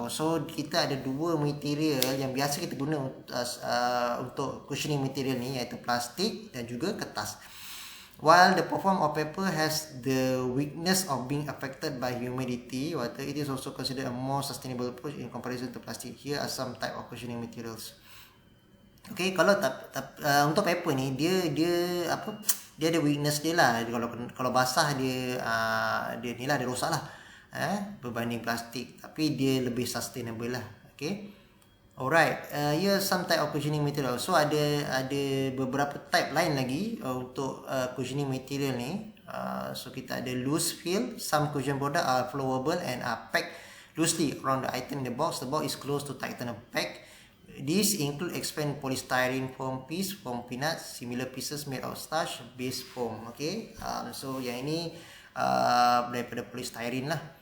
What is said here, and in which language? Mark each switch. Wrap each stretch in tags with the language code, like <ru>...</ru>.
<ms>So kita ada dua material yang biasa kita guna untuk cushioning material ni, iaitu plastik dan juga kertas.</ms> <en>While the form of paper has the weakness of being affected by humidity, water, it is also considered a more sustainable approach in comparison to plastic. Here are some type of cushioning materials.</en> <ms>Okay, kalau untuk paper ni dia ada weakness dia lah. Kalau basah dia ni lah, dia rosak lah berbanding plastik, tapi dia lebih sustainable lah. Okay.</ms> <en>Alright, here some type of cushioning material.</en> <ms>So ada beberapa type lain lagi untuk cushioning material ni. So kita ada loose fill.</ms> <en>Some cushion product are flowable and are packed loosely around the item in the box. The box is closed to tighten a pack. These include expand polystyrene foam piece, foam peanuts, similar pieces made of starch based foam.</en> <ms>Okay, so yang ini daripada polystyrene lah.</ms>